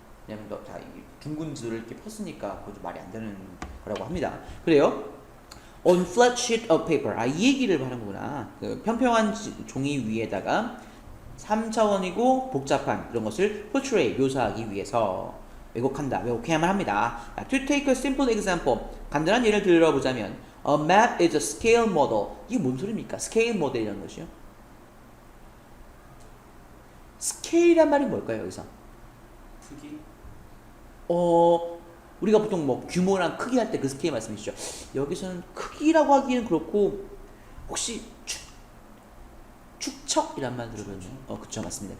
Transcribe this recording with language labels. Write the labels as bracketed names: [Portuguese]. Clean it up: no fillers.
[Korean] 왜냐면 다 둥근 지도를 이렇게 폈으니까 그것도 말이 안 되는 거라고 합니다. 그래요. [English] On flat sheet of paper. [Korean] 이 얘기를 하는 거구나. 그 평평한 종이 위에다가 3차원이고 복잡한 그런 것을 portray, 묘사하기 위해서 왜곡한다, 왜곡해야만 합니다. [English] To take a simple example. [Korean] 간단한 예를 들어보자면 [English] A map is a scale model. [Korean] 이게 뭔 소리입니까? 스케일 모델이라는 것이요. 스케일이란 말이 뭘까요, 여기서? 크기? 우리가 보통 뭐 규모랑 크기 할 때 그 스케일 말씀이시죠. 여기서는 크기라고 하기는 그렇고 혹시 축척이란 말 들어봤나요? 그쵸, 맞습니다.